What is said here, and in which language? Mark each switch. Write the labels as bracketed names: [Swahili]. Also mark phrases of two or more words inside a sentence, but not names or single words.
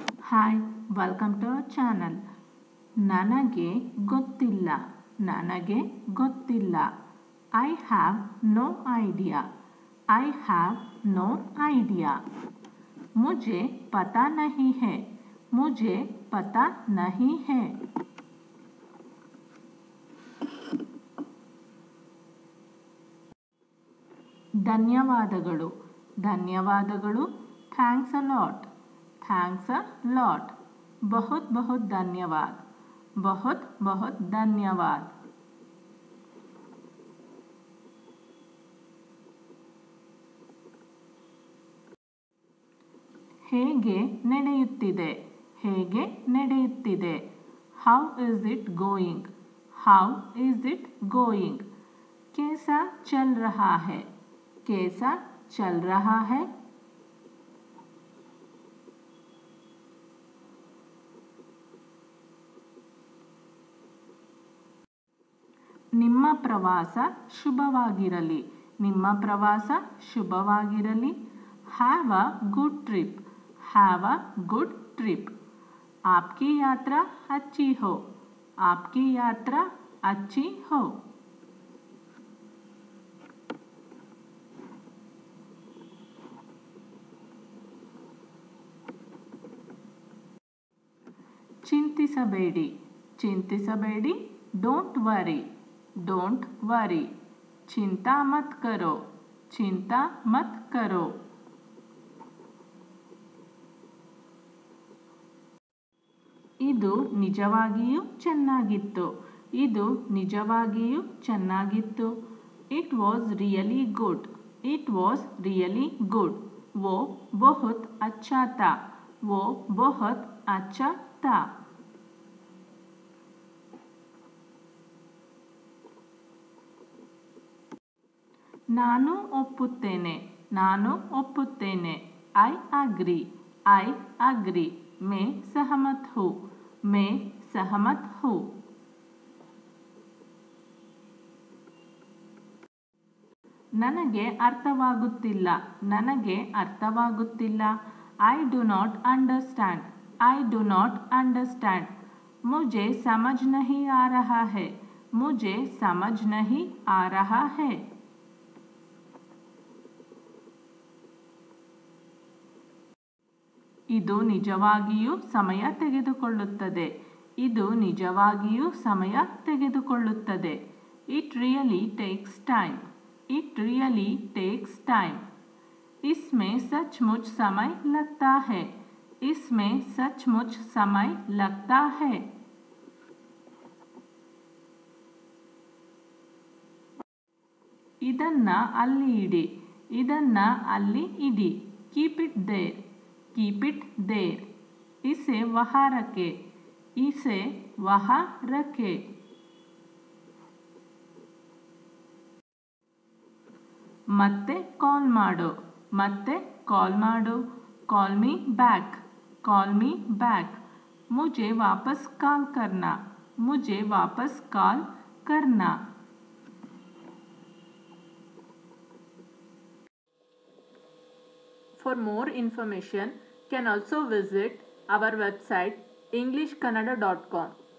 [English] Hi welcome to our channel. [Kannada] ನನಗೆ ಗೊತ್ತಿಲ್ಲ. ನನಗೆ ಗೊತ್ತಿಲ್ಲ. [English] I have no idea. I have no idea. [Hindi] मुझे पता नहीं है. मुझे पता नहीं है. [Kannada] ಧನ್ಯವಾದಗಳು. [English] ಧನ್ಯವಾದಗಳು. Thanks a lot. Thanks a lot. [Hindi] बहुत बहुत धन्यवाद. बहुत बहुत धन्यवाद. [Kannada] ಹೇಗೆ ನಡೆಯುತ್ತಿದೆ. ಹೇಗೆ ನಡೆಯುತ್ತಿದೆ. [English] How is it going. How is it going. [Hindi] कैसा चल रहा है. कैसा चल रहा है. [Kannada] ನಿಮ್ಮ ಪ್ರವಾಸ ಶುಭವಾಗಿರಲಿ. ನಿಮ್ಮ ಪ್ರವಾಸ ಶುಭವಾಗಿರಲಿ. [English] Have a good trip. Have a good trip. [Hindi] आपकी यात्रा अच्छी हो. आपकी यात्रा अच्छी हो. [Kannada] ಚಿಂತಿಸಬೇಡಿ. ಚಿಂತಿಸಬೇಡಿ. [English] Don't worry. Don't worry. [Hindi] चिंता मत करो. चिंता मत करो. [Kannada] ಇದು ನಿಜವಾಗಿಯೂ ಚೆನ್ನಾಗಿತ್ತು. ಇದು ನಿಜವಾಗಿಯೂ ಚೆನ್ನಾಗಿತ್ತು. [English] It was really good. It was really good. [Hindi] वो बहुत अच्छा था. वो बहुत अच्छा था. [Kannada] ನಾನು ಒಪ್ಪುತ್ತೇನೆ. ನಾನು ಒಪ್ಪುತ್ತೇನೆ. [English] I agree. I agree. [Hindi] मैं सहमत हूँ. मैं सहमत हूँ. [Kannada] ನನಗೆ ಅರ್ಥವಾಗುತ್ತಿಲ್ಲ. ನನಗೆ ಅರ್ಥವಾಗುತ್ತಿಲ್ಲ. [English] I do not understand. I do not understand. [Hindi] मुझे समझ नहीं आ रहा है. मुझे समझ नहीं आ रहा है. [Kannada] ಇದು ನಿಜವಾಗಿಯೂ ಸಮಯ ತೆಗೆದುಕೊಳ್ಳುತ್ತದೆ. ಇದು ನಿಜವಾಗಿಯೂ ಸಮಯ ತೆಗೆದುಕೊಳ್ಳುತ್ತದೆ. [English] It really takes time. It really takes time. [Hindi] इसमें सचमुच समय लगता है. इसमें सचमुच समय लगता है. [Kannada] ಇದನ್ನ ಅಲ್ಲಿ ಇಡಿ. ಇದನ್ನ ಅಲ್ಲಿ ಇಡಿ. [English] Keep it there. Keep it there. [Hindi] इसे वहाँ रखे. इसे वहाँ रखे. [Kannada] ಮತ್ತೆ ಕಾಲ್ ಮಾಡು. ಮತ್ತೆ ಕಾಲ್ ಮಾಡು. [English] Call me back. Call me back. [Hindi] मुझे वापस कॉल करना. मुझे वापस कॉल करना. [English] For more information, can also visit our website englishkannada.com.